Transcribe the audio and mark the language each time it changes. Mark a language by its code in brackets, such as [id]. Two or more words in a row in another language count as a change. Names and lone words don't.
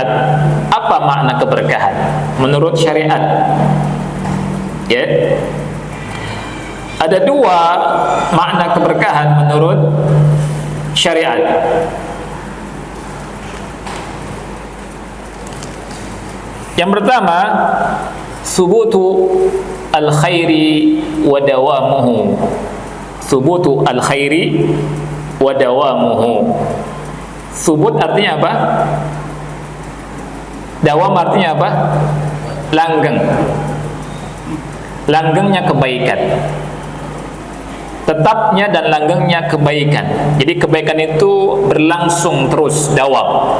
[id] Apa makna keberkahan menurut syariat? Ya. Ada 2 makna keberkahan menurut syariat. Yang pertama, [ar] ثبوت الخير ودوامه. ثبوت الخير ودوامه. [id] Subut artinya apa? Dawam artinya apa? Langgeng. Langgengnya kebaikan. Tetapnya dan langgengnya kebaikan. Jadi kebaikan itu berlangsung terus, dawam.